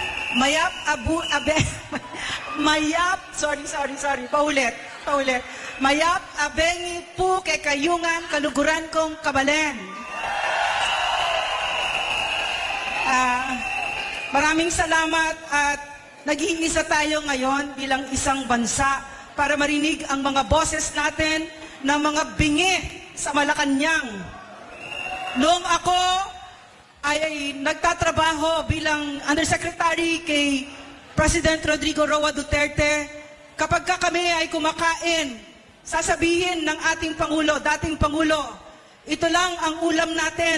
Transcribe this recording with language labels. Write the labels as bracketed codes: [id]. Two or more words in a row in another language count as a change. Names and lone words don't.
[pam] Mayap paulit. Mayap abengi pu kay kayungan kaluguran kong kabalen. [tl] Maraming salamat at nag-iisa tayo ngayon bilang isang bansa para marinig ang mga boses natin na mga bingi sa Malacanang. Noong ako ay nagtatrabaho bilang Undersecretary kay President Rodrigo Roa Duterte, kapag kami ay kumakain, sasabihin ng ating Pangulo, dating Pangulo, ito lang ang ulam natin.